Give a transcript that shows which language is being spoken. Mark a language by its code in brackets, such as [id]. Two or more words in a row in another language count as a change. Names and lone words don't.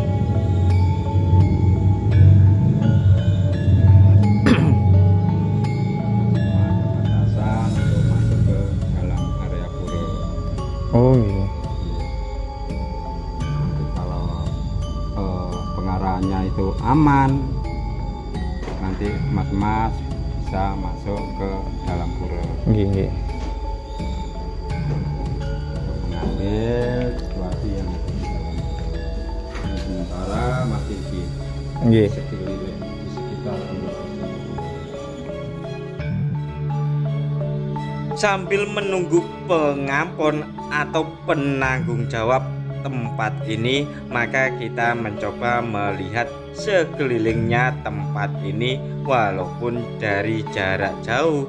[id] Batasan untuk masuk ke dalam area pura. Oh iya. Nanti kalau pengarahannya itu aman, nanti mas-mas bisa masuk ke dalam pura. [jv] Nggih, nggih. [id] Mengambil situasi yang ada di dalam pura. Ini sementara masih di Nggih. sekeliling di sekitar pura. Sambil menunggu pengampun atau penanggung jawab tempat ini, maka kita mencoba melihat sekelilingnya tempat ini walaupun dari jarak jauh.